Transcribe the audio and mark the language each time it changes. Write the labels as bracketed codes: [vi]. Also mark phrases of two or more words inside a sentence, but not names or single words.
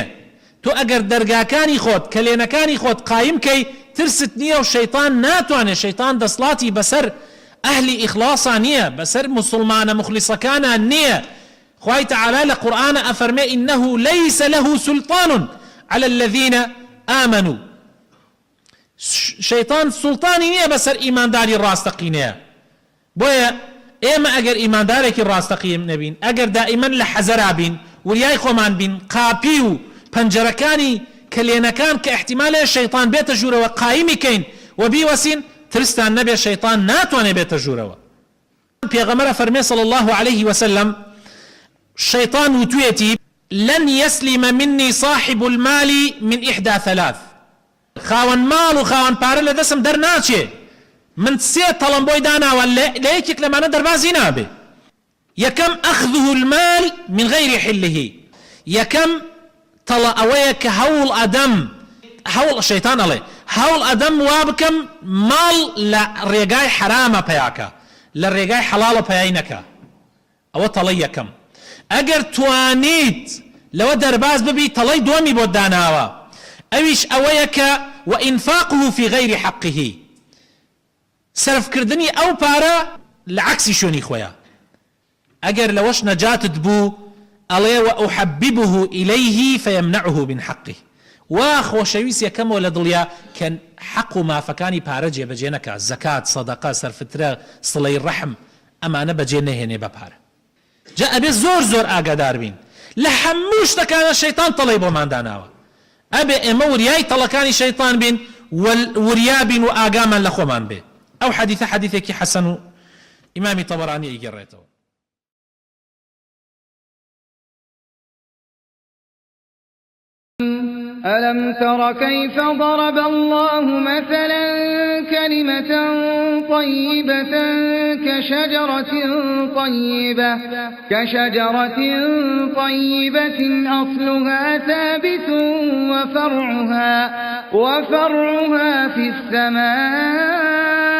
[ckb] تۆ ئەگەر دەرگاکانی خۆت کەلێنەکانی خۆت قایم کەی ترست نییە و شەیطان ناتوانێت. شەیطان دەسڵاتی بەسەر ئەهلی ئیخلاصا نییە، بەسەر موسڵمانە مخلیسەکانە نییە. خوای تەعالە لە قورئانە ئەفەرمێ [ar] ئینەه لەیسە لەه سولطان على الذين آمنوا. [ckb] شەیطان سوڵتانی نییە بەسەر ئیمانداری ڕاستەقینەیە. بۆیە ئێمە ئەگەر ئیماندارێکی ڕاستەقیم نەبین، ئەگەر دائیمەن لە حەزەرا بین، وریای خۆمان بین، قاپی و پەنجەرەکانی کلێنەکان کە احتیمالێ شەیطان بێتە ژوورەوە قایمی کەین و بیوەسین، ترستان نەبێ شەیطان ناتوانێت بێتە ژوورەوە. پێغەمبەر فەرمێ [ar] صلی الله عليه وسلم [ckb] شەیطان وتوێتی [ar] لن يسلم مني صاحب المال من إحدى ثلاث. [ckb] خاوەن ماڵ و خاوەن پارە لە دەستم دەرناچێ، من سێ تەڵم بۆی داناوە لە یەکێک لەمانە دەربازی نابێ. [ar] یەکەم ئەخذه المال من غير حله. [ckb] یەکەم تەڵە ئەوەیە کە هەوڵ ئەدەم، هەوڵ شەیطان ئەڵێ هەوڵ ئەدەم وا بکەم ماڵ لە ڕێگای حرامە پەیاکە، لە ڕێگای حەڵاڵە پەیای نەکە. ئەوە تەڵەی یەکەم. ئەگەر توانیت لەوە دەرباز ببی، تەڵەی دووەمی بۆ داناوە، ئەویش ئەوەیە کە [ar] وإنفاقه في غير حقه. [ckb] سەرفکردنی ئەو پارە لە عەکسی شوێنی خۆیە. ئەگەر لەوەش نەجاتت بوو ئەڵێ [ar] وأحببه إليه فيمنعه من حقه. [ckb] وا خۆشەویست یەکەمەوە لە دڵیا کە حەق و مافەکانی پارە جێبەجێ نەکا. زەکات، سەدەقە، سەرفترە، سڵەی ڕەحم، ئەمانە بەجێ نەهێنێ بە پارە. جا ئەبێ زۆر زۆر ئاگادار بین لە هەموو شتەکانە شەیطان تەڵەی بۆمان داناوە. ئەبێ ئێمە وریای تەڵەکانی شەیطان بین، وریا بین و ئاگامان لە خۆمان بێ. ئەو حەدیثە حەدیثێکی حەسەن و ئیمامی تەبەرانی ئەیگەڕێتەوە. [ar] ألم تر كيف ضرب الله مثلا كلمة طيبة كشجرة طيبة أصلها ثابت وفرعها في السماء